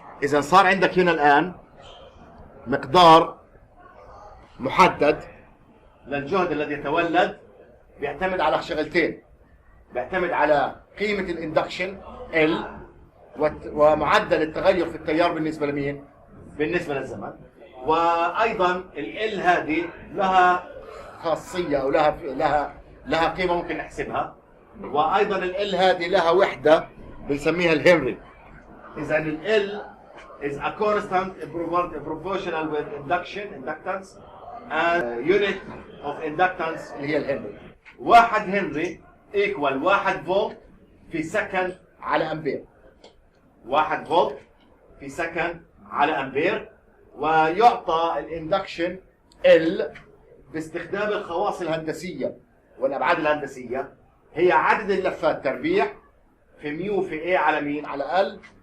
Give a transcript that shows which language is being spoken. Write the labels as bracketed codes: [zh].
[ar] اذا صار عندك هنا الان مقدار محدد للجهد الذي يتولد، بيعتمد على شغلتين، بيعتمد على قيمه الاندكشن L ومعدل التغير في التيار بالنسبه لمين؟ بالنسبه للزمن. وايضا ال هذه لها خاصيه او لها قيمه ممكن نحسبها، وايضا ال هذه لها وحده بنسميها الهنري. [en] اذا ال is a constant proportional with inductance and unit of inductance [ar] اللي هي الهنري. 1 هنري equal 1 فولت في سكند على امبير. 1 فولت في سكند على امبير. ويعطى الاندكشن L باستخدام الخواص الهندسيه والابعاد الهندسيه، هي عدد اللفات تربيع في ميو في A على مين؟ على L.